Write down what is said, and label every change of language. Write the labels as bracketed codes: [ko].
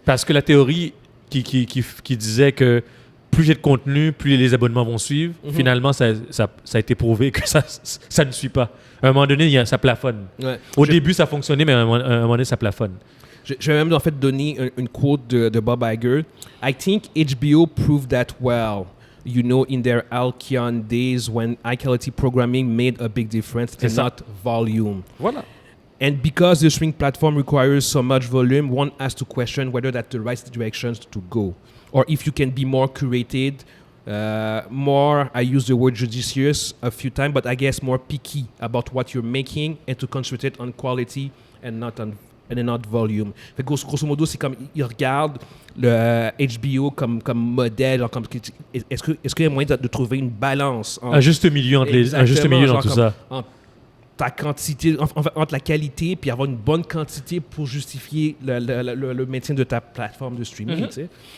[fr] Parce que la théorie qui disait que plus j'ai de contenu, plus les abonnements vont suivre, finalement, ça a été prouvé que ça ne suit pas. À un moment donné, ça plafonne. Ouais. Au début, ça fonctionnait, mais à un moment donné, ça plafonne. Je vais même en fait donner une quote de Bob Iger. [en] I think HBO proved that well. You know, in their Alkion days when high-quality programming made a big difference and [fr] ça. [en] not volume. [fr] Voilà. [en] And because the streaming platform requires so much volume, one has to question whether that's the right direction to go. Or if you can be more curated, more, I use the word judicious a few times, but I guess more picky about what you're making and to concentrate on quality and not volume. [fr] Fait que grosso modo, c'est comme ils regardent le HBO comme modèle. Genre est-ce qu'il y a moyen de trouver une balance Un juste milieu entre un juste milieu dans genre tout comme ça. entre ta quantité, entre la qualité puis avoir une bonne quantité pour justifier le maintien de ta plateforme de streaming. Tu sais.